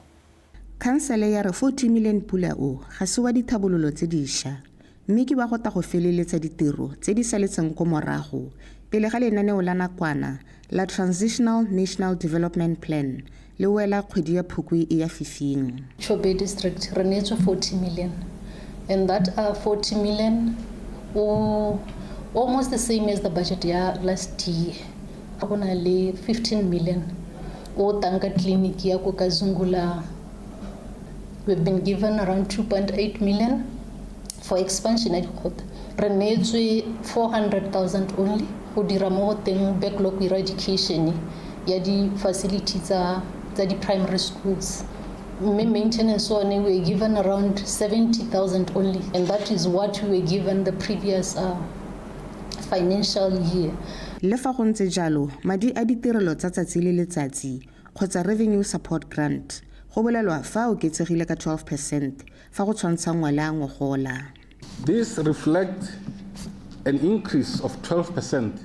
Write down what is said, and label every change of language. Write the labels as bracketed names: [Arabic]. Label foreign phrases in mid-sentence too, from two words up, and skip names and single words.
[Tswana] Khansele ya re 40 million pula o ga se wa dithabololo tse diša mme ke ba go ta go feleletsa ditiro tse di saletseng ko morago pele ga lenaneo la nakwana la Transitional National Development Plan le wela kgwedi ya Phukwi e ya fifing. [English] Chobe district [Tswana] re neetswe [English] 40 million and that 40 million almost the same as the budget ya last year. [Tswana] Go na le 15 million o tanka clinic ya ko Kazungula. [English] We've been given around 2.8 million for expansion at Khot. [Tswana] Re neetswe 400,000 only go dira mo teng [English] backlog eradication [Tswana] ya di facilities tsa di [English] primary schools. Maintenance one we were given around 70,000 only, and that is what we were given the previous financial year. [Tswana] Le fa go ntse jalo madi a ditirelo tsa tsatsi le letsatsi kgotsa [English] revenue support grant [Tswana] go bolelwa fa o ketsegile ka 12% fa go tshwantsha ngwala ngogola. [English] This reflects an increase of 12%